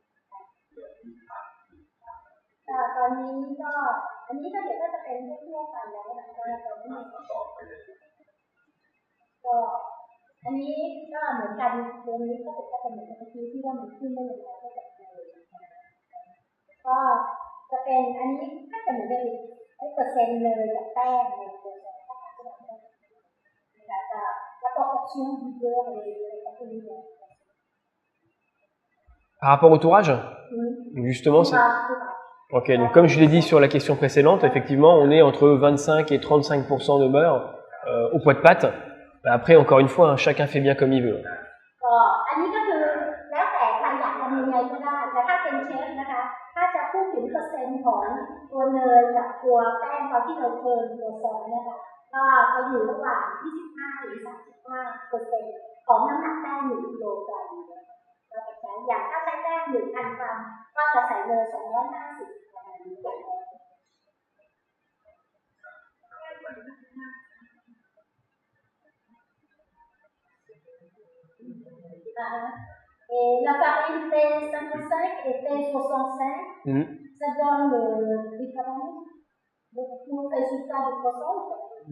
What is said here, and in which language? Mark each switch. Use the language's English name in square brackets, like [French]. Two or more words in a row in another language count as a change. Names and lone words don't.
[Thai] ตอนนี้ก็อันนี้ก็เดี๋ยวก็จะเป็นทั่วไปแล้วนะคะเราไม่ก็อันนี้ก็เหมือนกันตัวนี้ก็จะเหมือนกับที่ว่ามันขึ้นได้ยังไงก็จะก็จะเป็นอันนี้ก็จะเหมือนเป็นเปอร์เซ็นต์เลยกับแป้งในตัวแล้วก็optionเยอะเลยก็คือ [French] Par rapport au tourage, justement, c'est... Ok, donc comme je l'ai dit sur la question précédente, effectivement, on est entre 25 et 35% de beurre au poids de pâte. Après, encore une fois, hein, chacun fait bien comme il veut. [Thai] อันนี้ก็คือแล้วแต่ใครอยากทำยังไงก็ได้แต่ถ้าเป็นเชฟนะคะถ้าจะพูดถึงเป อร์เซ็นต์ของตัวเนยกับตัวแป้งตอนที่เราเทิร์นตัวซองเนี่ยค่ะก็จะอยู่ระหว่าง 25 ถึง 35% ของน้ำหนักแป้ง1 กิโลกรัมเราจะใช้อย่างถ้าใช้แป้ง 1,000 กรัมก็จะใส่เนย 250 ประมาณนี้ [French] Et la farine T55 et T65, ça donne le différence pour le résultat du croissant.